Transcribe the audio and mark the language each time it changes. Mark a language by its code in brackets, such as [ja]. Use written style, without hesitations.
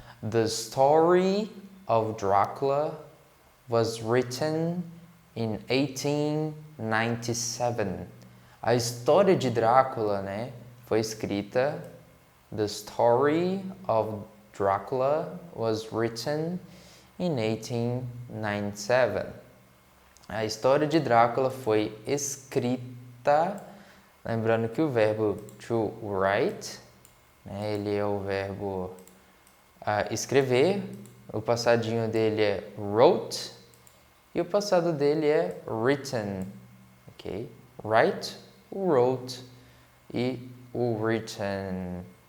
[en] The story of Dracula was written in 1897. [pt] A história de Drácula, né, foi escrita. [en] The story of Dracula was written in 1897. [pt] A história de Drácula foi escrita, lembrando que o verbo to write, né, ele é o verbo escrever, o passadinho dele é wrote e o passado dele é written, ok? Write, o wrote e o written.